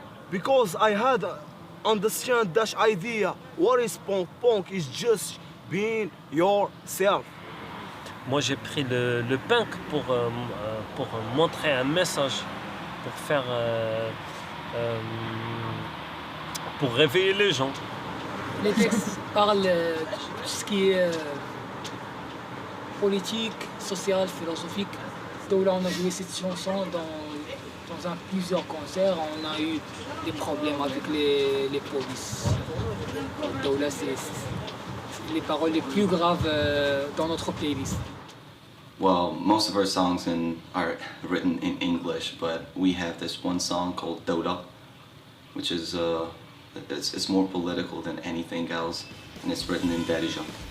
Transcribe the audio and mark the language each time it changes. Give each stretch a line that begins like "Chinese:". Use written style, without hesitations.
English: Because I had understand that idea. What is punk? Punk is just being yourself.
French: Moi, j'ai pris le punk pour montrer un message, pour faire, pour réveiller les gens. Les textes parlent de tout ce qui est politique, social, philosophique. Daoula, on a joué cette chanson dans plusieurs concerts. On a eu des problèmes avec les polices. Daoula, c'est les paroles les plus graves dans notre playlist.
English: Well, most of our songs are written in English, but we have this one song called Doda, which is it's more political than anything else, and it's written in Darija.